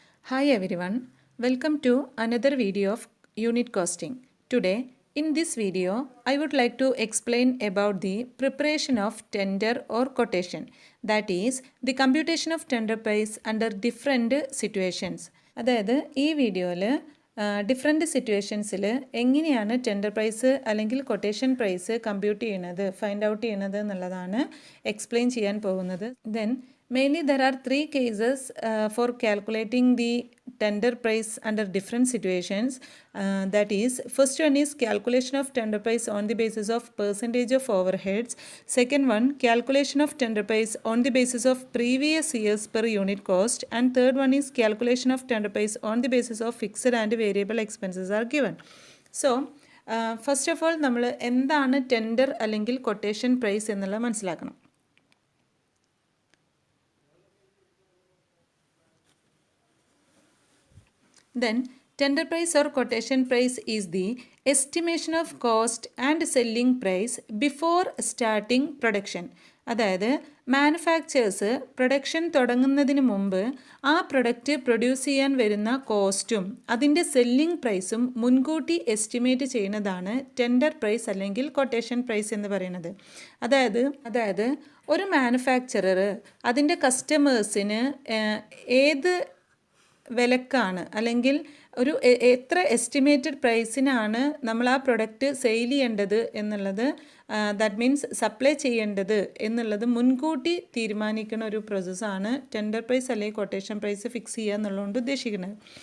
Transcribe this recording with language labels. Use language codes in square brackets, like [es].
[en] Hi everyone, welcome to another video of unit costing. Today, in this video, I would like to explain about the preparation of tender or quotation, that is, the computation of tender price under different situations. [ml] അതായത് ഈ വീഡിയോയിൽ different സിറ്റുവേഷൻസിൽ എങ്ങനെയാണ് tender price അല്ലെങ്കിൽ quotation price compute ചെയ്യുന്നത് find out ചെയ്യുന്നത് എന്നുള്ളതാണ് explain ചെയ്യാൻ പോകുന്നത്. [en] Then mainly there are three cases for calculating the tender price under different situations. That is, first one is calculation of tender price on the basis of percentage of overheads. Second one, calculation of tender price on the basis of previous years per unit cost. And third one is calculation of tender price on the basis of fixed and variable expenses are given. So first of all [ml] നമ്മൾ എന്താണ് tender അല്ലെങ്കിൽ quotation price എന്നുള്ളത് മനസ്സിലാക്കണം. [en] Then, tender price or quotation price is the estimation of cost and selling price before starting production. [ml] അതായത് manufacturers production തുടങ്ങുന്നതിന് മുമ്പ് ആ product produce ചെയ്യാൻ വരുന്ന കോസ്റ്റും അതിൻ്റെ സെല്ലിംഗ് പ്രൈസും മുൻകൂട്ടി എസ്റ്റിമേറ്റ് ചെയ്യുന്നതാണ് ടെൻഡർ പ്രൈസ് അല്ലെങ്കിൽ കൊട്ടേഷൻ പ്രൈസ് എന്ന് പറയുന്നത്. അതായത് ഒരു മാനുഫാക്ചറർ അതിൻ്റെ കസ്റ്റമേഴ്സിന് ഏത് വിലക്കാണ് അല്ലെങ്കിൽ ഒരു എത്ര എസ്റ്റിമേറ്റഡ് പ്രൈസിനാണ് നമ്മൾ ആ പ്രൊഡക്റ്റ് സെയിൽ ചെയ്യേണ്ടത് എന്നുള്ളത്, [en] that means [ml] സപ്ലൈ ചെയ്യേണ്ടത് എന്നുള്ളത് മുൻകൂട്ടി തീരുമാനിക്കുന്ന ഒരു പ്രോസസ്സാണ് ടെൻഡർ പ്രൈസ് അല്ലെങ്കിൽ കൊട്ടേഷൻ പ്രൈസ് ഫിക്സ് ചെയ്യുക എന്നുള്ളതുകൊണ്ട് ഉദ്ദേശിക്കുന്നത്.